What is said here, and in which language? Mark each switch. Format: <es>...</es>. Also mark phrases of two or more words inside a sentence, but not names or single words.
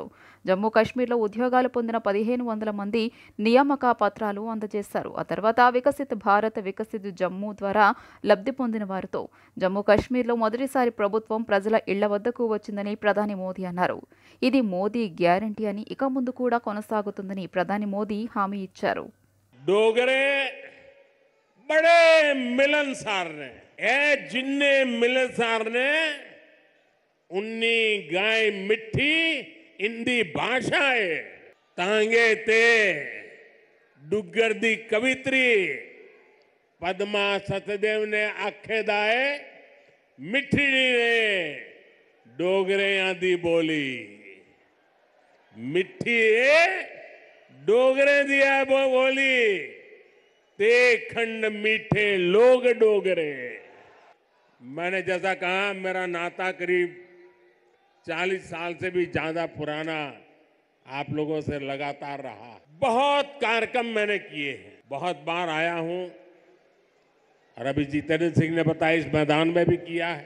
<te>జమ్మూ కాశ్మీర్లో ఉద్యోగాలు పొందిన 1,500 మంది నియామక పత్రాలు అందజేశారు। ఆ తర్వాత వికసిత్ భారత్, వికసిత్ జమ్మూ ద్వారా లబ్ధి పొందిన వారితో జమ్మూ కాశ్మీర్లో మొదటిసారి ప్రభుత్వం ప్రజల ఇళ్ల వద్దకు వచ్చిందని ప్రధాని మోదీ అన్నారు। ఇది మోదీ గ్యారంటీ అని ఇక ముందు కూడా కొనసాగుతుందని ప్రధాని మోదీ హామీ ఇచ్చారు।</te> <doi>डोगरे बड़े मिलनसार ने जिन्ने मिलनसार ने उन्नी गाय मिठी इंदी भाषा है तांगे ते डुग्गर दी कवित्री पद्मा सतदेव ने आखे दाए मिठी ने डोगरे आदि बोली मिठी डोगरे दिया बोली ते खंड मीठे लोग डोगरे।</doi> <hi>मैंने जैसा कहा मेरा नाता करीब 40 साल से भी ज्यादा पुराना आप लोगों से लगातार रहा। बहुत कार्यक्रम मैंने किए हैं, बहुत बार आया हूं और अभी जितेंद्र सिंह ने बताया इस मैदान में भी किया है।</hi>